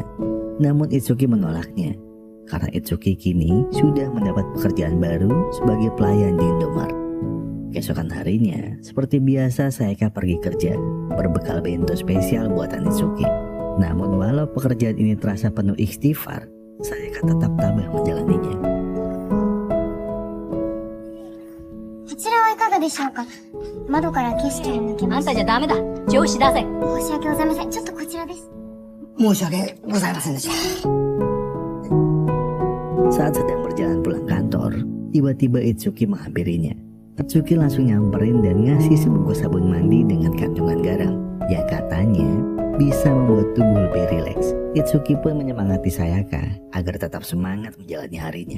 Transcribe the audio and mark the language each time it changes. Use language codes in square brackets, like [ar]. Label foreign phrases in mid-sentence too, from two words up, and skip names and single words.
[id] Namun Itsuki menolaknya, karena Itsuki kini sudah mendapat pekerjaan baru sebagai pelayan di Indomaret. Keesokan harinya, seperti biasa Sayaka pergi kerja, berbekal bento spesial buatan Itsuki. Namun walau pekerjaan ini terasa penuh istighfar, Sayaka tetap tabah menjalaninya. [ja] こちらはいかがでしょうか。窓から景色を抜けます。あんたじゃダメだ。上司出せ。申し訳ございません。ちょっとこちらです。申し訳ございませんでした。 [id] Saat sedang berjalan pulang kantor, tiba-tiba Itsuki menghampirinya. Itsuki langsung nyamperin dan ngasih sebungkus sabun mandi dengan kandungan garam yang katanya bisa membuat tubuh lebih rileks. Itsuki pun menyemangati Sayaka agar tetap semangat menjalani harinya.